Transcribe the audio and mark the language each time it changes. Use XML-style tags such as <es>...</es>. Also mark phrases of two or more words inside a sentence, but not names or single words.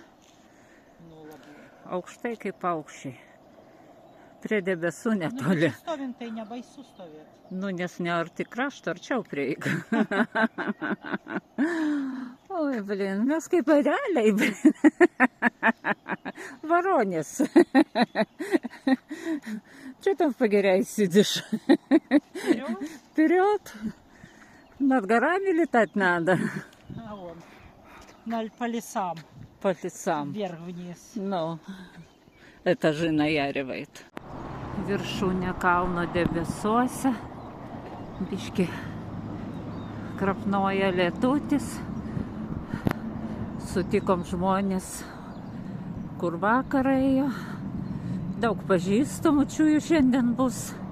<lt>Aukštai kaip paukščiai. Prie debesų netoli. Nu, stovint tai nebaisu stovėti. Nu, nes ne arti krašto, arčiau prieik. Oi, blin, mes kaip realiai, blin.</lt> <ru>Воронец. Что там в Погеряй сидишь? Вперед. Над горами летать надо. А вон, по лесам. По лесам. Вверх-вниз. Ну, этажи наяривает.</ru> <lt>Viršūnė kalno debesuose. Biški krapnoja lietutis. Sutikom žmonės, kur vakar ėjo. Daug pažįstamų čiųjų šiandien bus.</lt>